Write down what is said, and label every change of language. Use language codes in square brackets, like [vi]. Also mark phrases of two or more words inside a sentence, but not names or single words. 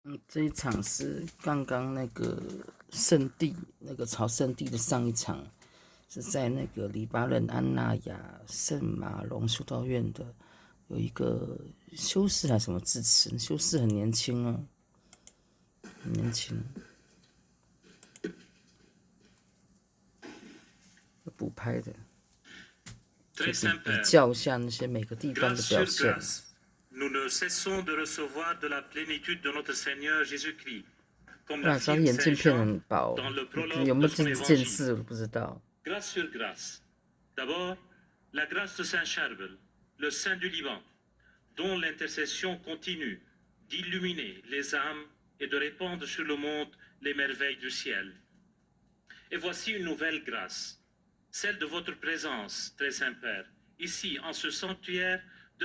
[zh] 这一场是刚刚那个圣地，那个朝圣地的上一场，是在那个黎巴嫩安纳亚圣马龙修道院的，有一个修士还是什么致辞，修士很年轻哦，很年轻，补拍的，就比较一下那些每个地方的表现。 [fr] Nous ne cessons de recevoir de la plénitude de notre Seigneur Jésus-Christ, comme [zh] 不然知道眼镜片很薄，有没有近视我都不知道。 [fr] Grâce sur grâce. D'abord, la grâce de Saint Charbel, le saint du Liban, dont l'intercession continue d'illuminer les âmes et de répandre sur le monde les merveilles du ciel. Et voici une nouvelle grâce, celle de votre présence, très Saint-Père, ici en ce sanctuaire de